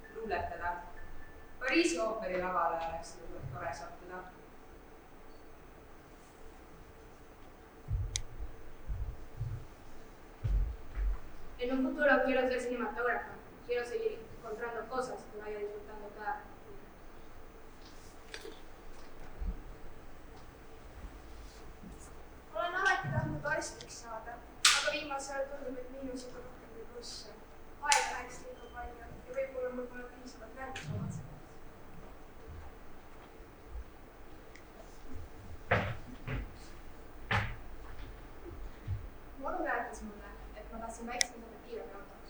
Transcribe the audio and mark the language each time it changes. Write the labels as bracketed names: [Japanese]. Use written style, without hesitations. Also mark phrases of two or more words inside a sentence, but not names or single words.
[Estonian] tuuletada. Pariisi ooperi lavale oleks seda tore sattuda. [Spanish] En un futuro quiero ser cinematógrafa. Quiero seguir encontrando cosas que vaya disfrutando cada día. [Estonian] Olen alati tahtnud arstiks saada, aga viimasel ajal tundub, et miinused on rohkem kui plusse. Aega läheks liiga palju ja võib-olla mul pole piisavalt näitusomad. Monu rääkis mulle, et ma tahtsin väiksem saada kiirabiautoks.